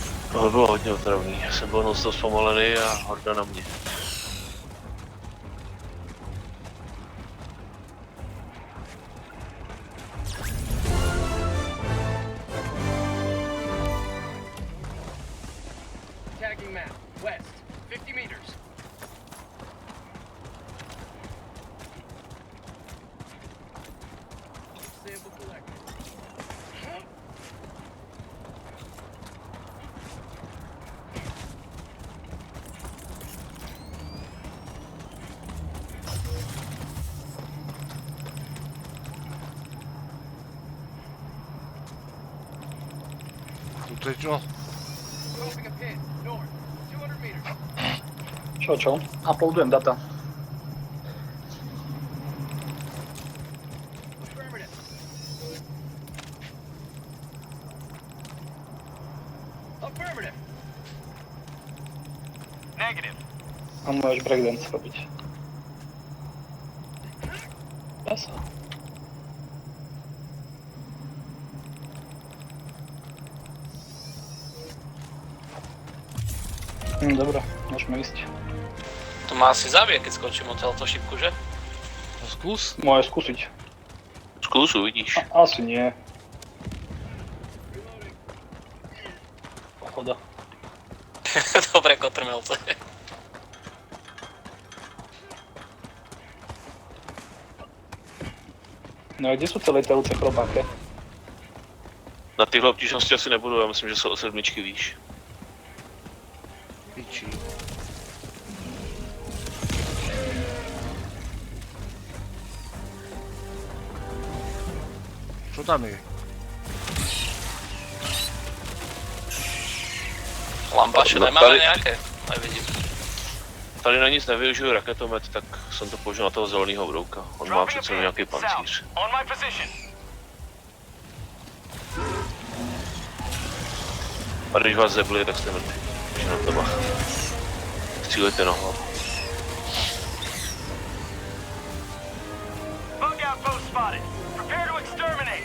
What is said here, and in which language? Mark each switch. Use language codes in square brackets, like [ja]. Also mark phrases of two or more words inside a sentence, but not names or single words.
[cs] To bylo hodně otravný, já jsem byl non-stop zpomalený a horda na mě. [en] Tagging map, west, 50 meters. Sample collected. [sk] To je čo? [en] Closing a pin, north, 200 meters. [sk] Čo? Uploadujem data. [en] Affirmative. Affirmative. Negative. [sk] A môžeš breakdance robiť. Dá sa. Dobre, môžeme ísť. To ma asi zabije, keď skočím od tohto šipku, že? No skús. Môžeš skúsiť. Skús, uvidíš. Asi nie. Pochoda. Dobre, kotrmelce. No a kde sú celé telúce chrobáke? [cs] Na tyhle obtížnosti asi nebudu, já myslím, že jsou o 7 výš. [sk] Piči. Čo tam je? [cs] Lampaše nemáme nějaké? Nevidím. Tady na nic nevyužiju raketomet, tak jsem to použil na toho zeleného brouka. On má přece nějaký pancíř. A když vás zebli, tak jste mrtví. Takže na to bacha. Střílejte na hlavu. [en] Bug outpost spotted. Prepare to exterminate.